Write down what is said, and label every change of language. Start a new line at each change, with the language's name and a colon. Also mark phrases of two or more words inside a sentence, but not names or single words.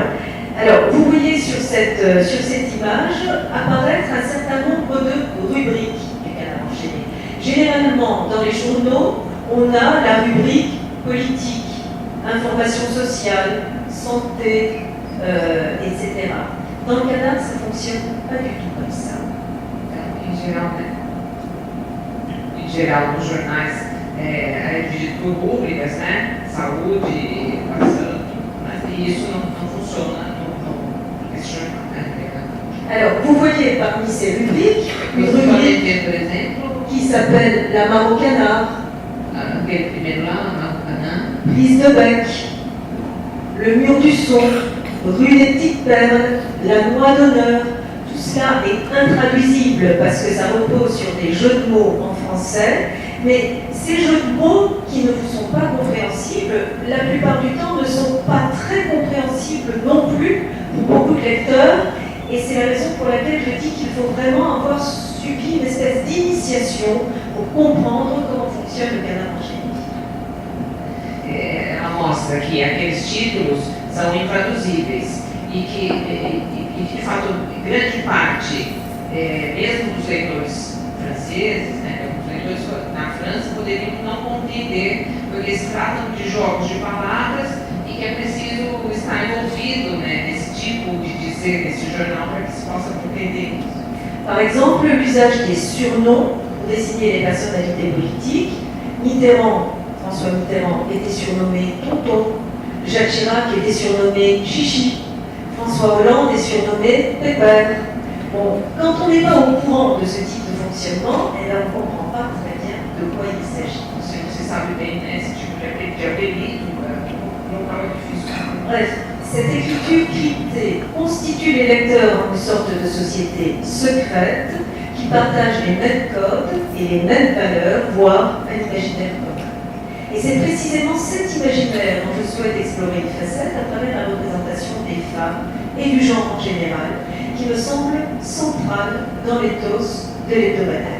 French: Alors, vous voyez sur cette image apparaître un certain nombre de rubriques du Canard enchaîné. Généralement, dans les journaux, on a la rubrique politique, information sociale, santé, etc. Dans le Canard, ça ne fonctionne pas du tout comme ça.
Portuguese: Em geral, nos jornais é dividido por rubricas, né? Saúde, educação, mas isso não funciona nesse jornal, né?
French: Alors, vous voyez parmi ces rubriques une rubrique
Portuguese: por exemplo,
French: qui s'appelle La Mare au Canard,
Portuguese: aquele primeiro lá, Maracanã,
French: Prise de bec, Le Mur du Son, Rue des Petites Perles, La Noix d'honneur. Tout cela est intraduisible parce que ça repose sur des jeux de mots en français, mais ces jeux de mots qui ne vous sont pas compréhensibles, la plupart du temps ne sont pas très compréhensibles non plus pour beaucoup de lecteurs, et c'est la raison pour laquelle je dis qu'il faut vraiment avoir subi une espèce d'initiation pour comprendre comment fonctionne le Canard enchaîné.
Portuguese: Ela mostra que aqueles títulos são intraduzíveis e que de fato, grande parte, mesmo dos leitores franceses, né, os leitores na França poderiam não compreender, porque se tratam de jogos de palavras e que é preciso estar envolvido, né, nesse tipo de dizer, nesse jornal, para que se possa compreender isso.
French: Par exemple, l'usage des surnoms pour désigner les personnalités politiques. François Mitterrand était surnommé Tonton, Jacques Chirac était surnommé Chichi, François Hollande est surnommé Pépère. Bon, quand on n'est pas au courant de ce type de fonctionnement, on ne comprend pas très bien de quoi il s'agit.
Portuguese: Se você sabe bem, né, esse tipo de apelido, não é difícil.
French: Bref, cette écriture cryptée constitue les lecteurs en une sorte de société secrète qui partagent les mêmes codes et les mêmes valeurs, voire un imaginaire commun. Et c'est précisément cet imaginaire dont je souhaite explorer une facette à travers la représentation des femmes et du genre en général, qui me semble centrale dans l'éthos de l'hebdomadaire.